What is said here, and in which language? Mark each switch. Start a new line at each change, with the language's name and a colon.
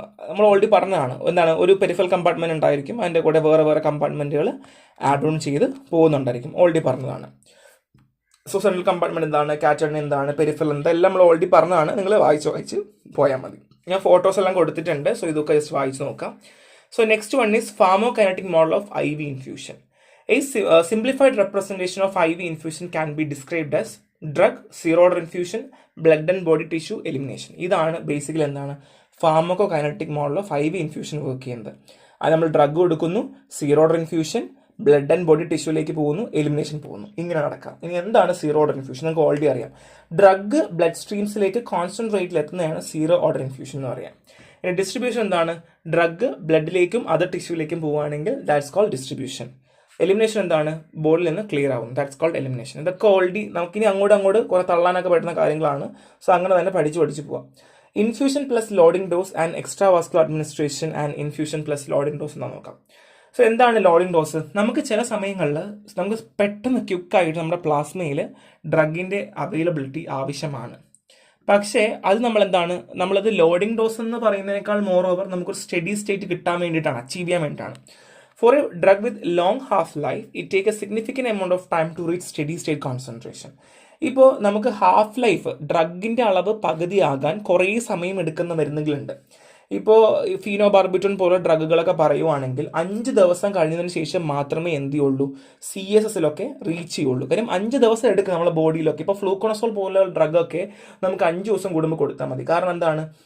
Malayalam: നമ്മൾ ഓൾറെഡി പറഞ്ഞതാണ്, എന്താണ്, ഒരു പെരിഫറൽ കമ്പാർട്ട്മെന്റ് ഉണ്ടായിരിക്കും, അതിൻ്റെ കൂടെ വേറെ കമ്പാർട്ട്മെന്റുകൾ ആഡ് ഓൺ ചെയ്ത് പോകുന്നുണ്ടായിരിക്കും. ഓൾറെഡി പറഞ്ഞതാണ്. സോ സെൻട്രൽ കമ്പാർട്ട്മെന്റ് എന്താണ്, കാറ്റഗറി എന്താണ്, പെരിഫറൽ എന്താ, എല്ലാം നമ്മൾ ഓൾറെഡി പറഞ്ഞതാണ്. നിങ്ങൾ വായിച്ച് പോയാൽ മതി. ഞാൻ ഫോട്ടോസ് എല്ലാം കൊടുത്തിട്ടുണ്ട്, സോ ഇതൊക്കെ ജസ്റ്റ് വായിച്ച് നോക്കാം.
English: So next one is pharmacokinetic model of IV infusion. A simplified representation of IV infusion can be described as drug, zero order infusion, blood and body tissue elimination.
Malayalam: ഇതാണ് ബേസിക്കലി എന്താണ് ഫാർമോകൈനറ്റിക് model of IV infusion work ചെയ്യുന്നത്. അത് നമ്മൾ drug കൊടുക്കുന്നു, zero order infusion, blood and body ടിഷ്യൂലേക്ക് പോകുന്നു, elimination പോകുന്നു, ഇങ്ങനെ നടക്കാം. ഇനി എന്താണ് സീറോ ഓർഡർ ഇൻഫ്യൂഷൻ? നമുക്ക് ഓൾറെഡി അറിയാം. ഡ്രഗ് ബ്ലഡ് സ്ട്രീംസിലേക്ക് കോൺസ്റ്റന്റ് റേറ്റിൽ എത്തുന്നതാണ് സീറോ ഓർഡർ ഇൻഫ്യൂഷൻ എന്ന് പറയാം. ഇനി ഡിസ്ട്രിബ്യൂഷൻ എന്താണ്? ഡ്രഗ് ബ്ലഡിലേക്കും അതർ ടിഷ്യൂലേക്കും പോവുകയാണെങ്കിൽ
English: That's called distribution.
Malayalam: എലിമിനേഷൻ എന്താണ്? ബോഡിയിൽ നിന്ന് ക്ലിയർ ആവും.
English: That's called elimination.
Malayalam: ഇതൊക്കെ ഓൾറെഡി നമുക്കിനി അങ്ങോട്ട് കുറെ തള്ളാനൊക്കെ പറ്റുന്ന കാര്യങ്ങളാണ്. സോ അങ്ങനെ തന്നെ പഠിച്ച് പോവാം. Infusion plus loading dose and extra vascular administration and infusion plus loading dose എന്ന് നോക്കാം. സോ എന്താണ് ലോഡിംഗ് ഡോസ്? നമുക്ക് ചില സമയങ്ങളിൽ നമുക്ക് പെട്ടെന്ന് ക്വിക്കായിട്ട് നമ്മുടെ പ്ലാസ്മയിൽ ഡ്രഗിൻ്റെ അവൈലബിലിറ്റി ആവശ്യമാണ്. പക്ഷേ അത് നമ്മളത് ലോഡിംഗ് ഡോസ് എന്ന് പറയുന്നതിനേക്കാൾ മോർ ഓവർ നമുക്കൊരു സ്റ്റഡി സ്റ്റേറ്റ് കിട്ടാൻ വേണ്ടിയിട്ടാണ്, അച്ചീവ് ചെയ്യാൻ വേണ്ടിയിട്ടാണ്.
English: For a drug with long half-life, it takes a significant amount of time to reach steady-state concentration.
Malayalam: ഇപ്പോൾ നമുക്ക് ഹാഫ് ലൈഫ് ഡ്രഗിൻ്റെ അളവ് പകുതിയാകാൻ കുറേ സമയം എടുക്കുന്ന മരുന്നുകളുണ്ട്. ഇപ്പോൾ ഫീനോബാർബിറ്റോൺ പോലെ ഡ്രഗുകളൊക്കെ പറയുവാണെങ്കിൽ 5 ദിവസം കഴിഞ്ഞതിന് ശേഷം മാത്രമേ എന്ത് ചെയ്യുള്ളൂ, CSSലൊക്കെ റീച്ച് ചെയ്യുള്ളൂ. കാര്യം 5 ദിവസം എടുക്കും നമ്മുടെ ബോഡിയിലൊക്കെ. ഇപ്പോൾ ഫ്ലൂക്കോണസോൾ പോലുള്ള ഡ്രഗൊക്കെ നമുക്ക് 5 ദിവസം കൂടുമ്പോൾ കൊടുത്താൽ മതി. കാരണം എന്താണ്?